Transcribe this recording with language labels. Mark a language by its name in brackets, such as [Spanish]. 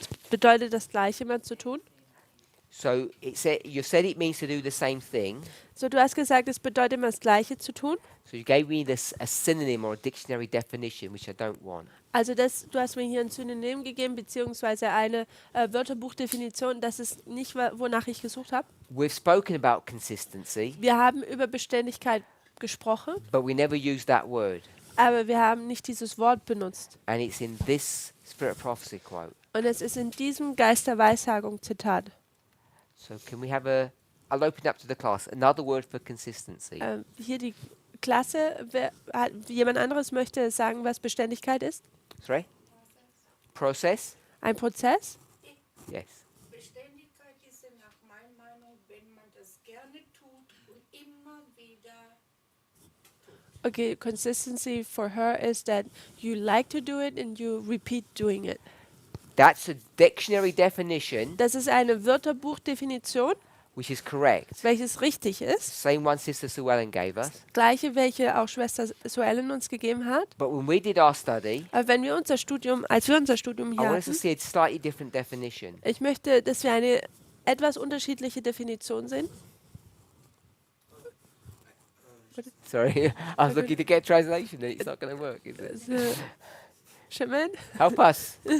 [German] Bedeutet das Gleiche immer zu tun? [English] So you said it means to do the same thing. [German] So, du hast gesagt, es bedeutet immer das Gleiche zu tun. [English] So you gave me a synonym or a dictionary definition, which I don't want. [German] Also du hast mir hier ein Synonym gegeben, beziehungsweise eine Wörterbuchdefinition. Das ist nicht, wonach ich gesucht habe. [English] We've spoken about consistency, [German] Wir haben über Beständigkeit gesprochen, [English] but we never use that word. [German] aber wir haben nicht dieses Wort benutzt. [English] And it's in this Spirit of Prophecy quote. [German] Und es ist in diesem Geist der Weissagung Zitat. [English] So can we have I'll open up to the class, another word for consistency. [German] Hier die Klasse, jemand anderes möchte sagen, was Beständigkeit ist? [English] Sorry? Process? [German] Ein Prozess? [English] Yes. [German] Beständigkeit ist ja nach meiner Meinung, wenn man das gerne tut und immer wieder. [English] Okay, consistency for her is that you like to do it and you repeat doing it. That's a dictionary definition, [German] Das ist eine Wörterbuchdefinition, [English] which is correct. [German] welches richtig ist. [English] Same one Sister Sue Ellen gave us. [German] Gleiche, welche auch Schwester Suellen uns gegeben hat. [English] But when we did our study, [German] Aber als wir unser Studium [English] I [German] hier [English] want us to [German] hatten, [English] see a slightly different definition. [German] ich möchte, dass wir eine etwas unterschiedliche Definition sehen. [English] Sorry, I was looking to get translation and it's not going to work, is it? Also, Shimon? Help us.